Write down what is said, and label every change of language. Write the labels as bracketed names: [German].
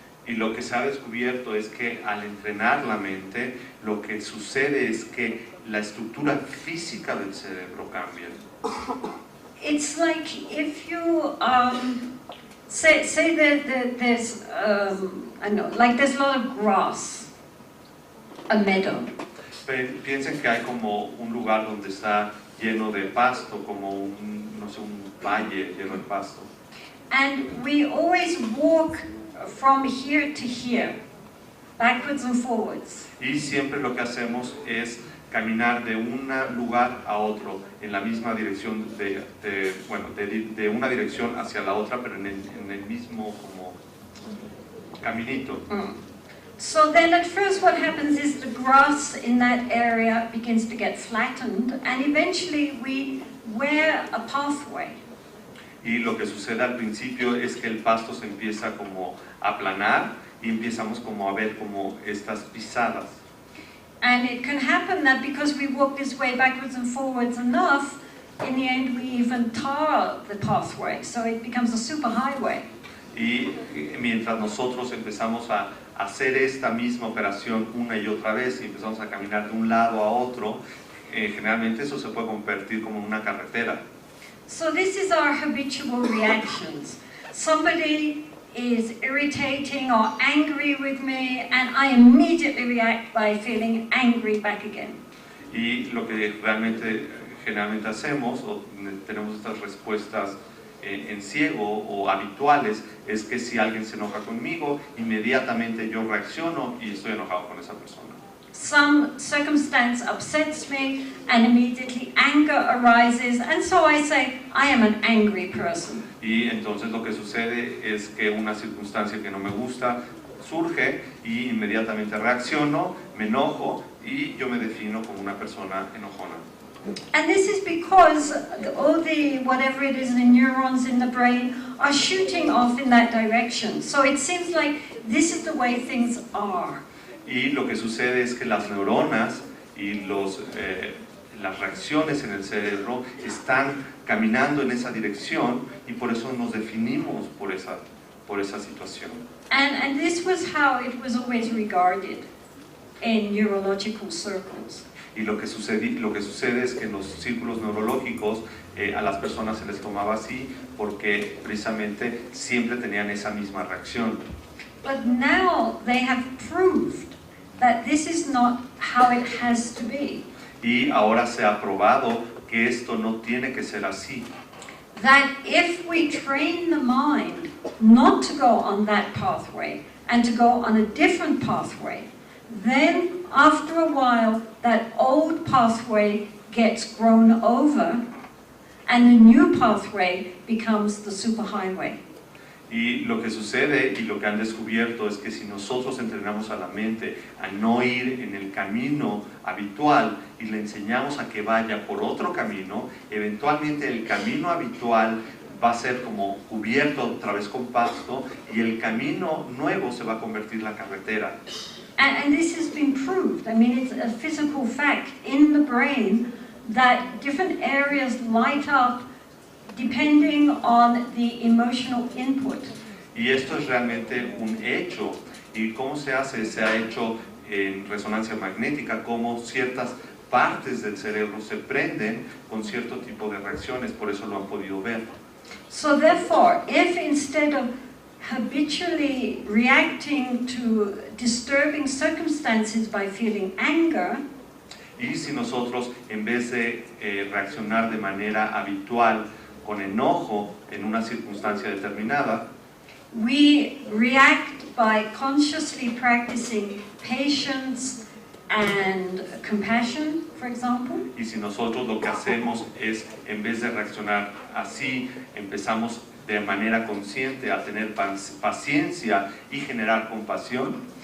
[Spanish] Y lo que se ha descubierto es que al entrenar la mente, lo que sucede es que la estructura física del cerebro cambia. [English] It's like if you say that there's I know, like there's a lot of grass, a meadow. [Spanish] Piensen que hay como un lugar donde está lleno de pasto, como un valle lleno de pasto. [English] And we always walk from here to here, backwards and forwards. [Spanish] Y siempre lo que hacemos es caminar de un lugar a otro en la misma dirección, de una dirección hacia la otra, pero en el mismo como caminito. [English] So then at first what happens is the grass in that area begins to get flattened, and eventually we wear a pathway. [Spanish] Y lo que sucede al principio es que el pasto se empieza como a aplanar y empezamos como a ver como estas pisadas. [English] And it can happen that because we walk this way backwards and forwards enough, in the end we even tar the pathway, so it becomes a superhighway. [Spanish] Y mientras nosotros empezamos a hacer esta misma operación una y otra vez y empezamos a caminar de un lado a otro, generalmente eso se puede convertir como una carretera. [English] So this is our habitual reactions. Somebody is irritating or angry with me, and I immediately react by feeling angry back again. [Spanish] Y lo que realmente generalmente hacemos, o tenemos estas respuestas en ciego o habituales, es que si alguien se enoja conmigo, inmediatamente yo reacciono y estoy enojado con esa persona. [English] Some circumstance upsets me and immediately anger arises, and so I say, I am an angry person. [Spanish] Y entonces lo que sucede es que una circunstancia que no me gusta surge y inmediatamente reacciono, me enojo y yo me defino como una persona enojona. [English] And this is because all the, whatever it is, the neurons in the brain are shooting off in that direction. So it seems like this is the way things are. [Spanish] Y lo que sucede es que las neuronas y las reacciones en el cerebro están caminando en esa dirección y por eso nos definimos por esa situación. [English] And this was how it was always regarded in neurological circles. [Spanish] Y lo que sucede es que en los círculos neurológicos a las personas se les tomaba así porque precisamente siempre tenían esa misma reacción. [English] But now they have proved that this is not how it has to be. [Spanish] Y ahora se ha probado que esto no tiene que ser así. [English] That if we train the mind not to go on that pathway and to go on a different pathway, then after a while that old pathway gets grown over and the new pathway becomes the superhighway. [Spanish] Y lo que sucede y lo que han descubierto es que si nosotros entrenamos a la mente a no ir en el camino habitual y le enseñamos a que vaya por otro camino, eventualmente el camino habitual va a ser como cubierto otra vez con pasto y el camino nuevo se va a convertir en la carretera. [English] And this has been proved. I mean, it's a physical fact in the brain that different areas light up depending on the emotional input. [Spanish] Y esto es realmente un hecho. ¿Y cómo se hace? Se ha hecho en resonancia magnética, cómo ciertas partes del cerebro se prenden con cierto tipo de reacciones, por eso lo han podido ver. [English] So therefore, if instead of habitually reacting to disturbing circumstances by feeling anger, [Spanish] y si nosotros en vez de reaccionar de manera habitual con enojo en una circunstancia determinada, [English] we react by consciously practicing patience and compassion, for example. [Spanish] Y si nosotros lo que hacemos es, en vez de reaccionar así, empezamos de manera consciente a tener paciencia y generar compasión,